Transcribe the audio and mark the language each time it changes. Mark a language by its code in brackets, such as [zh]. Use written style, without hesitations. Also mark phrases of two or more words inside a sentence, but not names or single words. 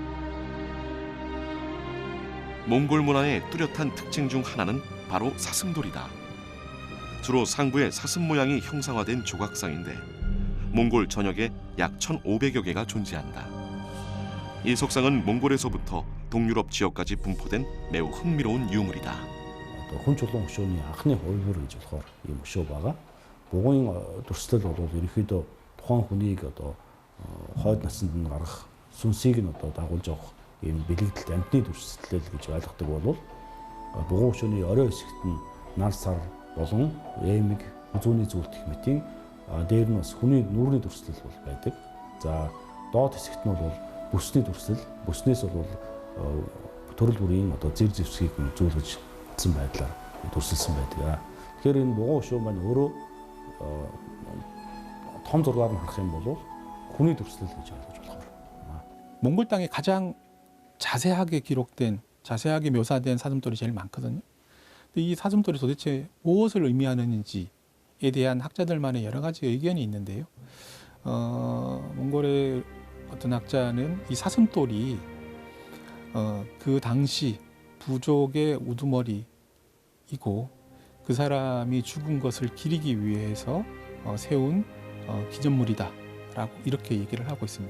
[ko] 몽골 문화의 뚜렷한 특징 중 하나는 바로 사슴돌이다. 주로 상부의 사슴 모양이 형상화된 조각상인데 몽골 전역에 약 1,500여 개가 존재한다. 이 석상은 몽골에서부터 동유럽 지역까지 분포된 매우 흥미로운 유물이다. [mn] хүн чулуун хөшөөний анхны хувилбар гэж болохоор ийм хөшөө байгаа. Бугуун дурслал бол ерөнхийдөө тухайн хүнийг одоо хойд насанд нь гарах сүнсийг нь одоо дагуулж явах ийм бэлэгдэлт амтны дүрслэл гэж ойлгодог бол бугуун хөшөөний орой хэсэгт нь нар сар болон эмэг зүүнний зүйлт гэх мэтийн дээр нь бас хүний нүрийн дүрслэл бол байдаг. За доод хэсэгт нь бол бүсний дүрслэл, бүснээс бол төрөл бүрийн одоо зэр зэвсгийг зүүлгэж байдлаар дүрсэлсэн байдаг. Тэгэхээр энэ бугуун хөшөө маань өөрөө том зургаар нь харах юм бол хүний дүрслэл гэж ойлгож болохоор. [ko] 몽골 땅에 가장 자세하게 기록된, 자세하게 묘사된 사슴돌이 제일 많거든요. 근데 이 사슴돌이 도대체 무엇을 의미하는지에 대한 학자들만의 여러 가지 의견이 있는데요. 몽골의 어떤 학자는 이 사슴돌이 그 당시 부족의 우두머리이고 그 사람이 죽은 것을 기리기 위해서 세운 기념물이다라고 이렇게 얘기를 하고 있습니다.